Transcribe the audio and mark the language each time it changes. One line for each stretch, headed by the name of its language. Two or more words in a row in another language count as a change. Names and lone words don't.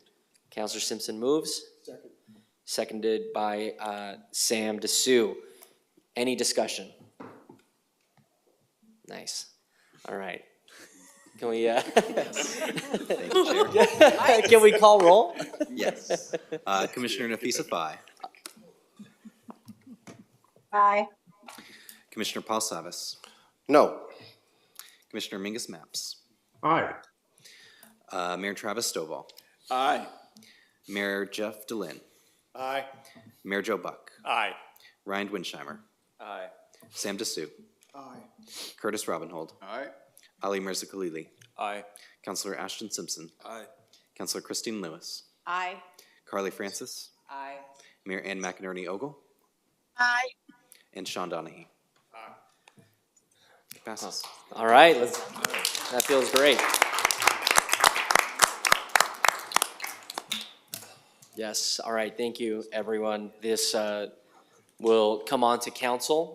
English: Councilor Simpson moves. Second. Seconded by Sam Dessou. Any discussion? Nice. All right. Can we, Thank you, Chair. can we call roll? Yes. Commissioner Nafisa Fye? Aye. Commissioner Paul Savas? No. Commissioner Mingus Maps? Aye. Mayor Travis Stovall? Aye. Mayor Jeff DeLynn? Aye. Mayor Joe Buck? Aye. Ryan Winsheimer, Aye. Sam Dessou, Aye. Curtis Robinhold, Aye. Ali Mirza-Khalili, Aye. Counselor Ashton Simpson, Aye. Counselor Christine Lewis, Aye. Carly Francis, Aye. Mayor Ann McInerney Ogle, Aye. and Sean Donahue. Passes. All right, that feels great. Yes, all right, thank you, everyone. This will come on to council.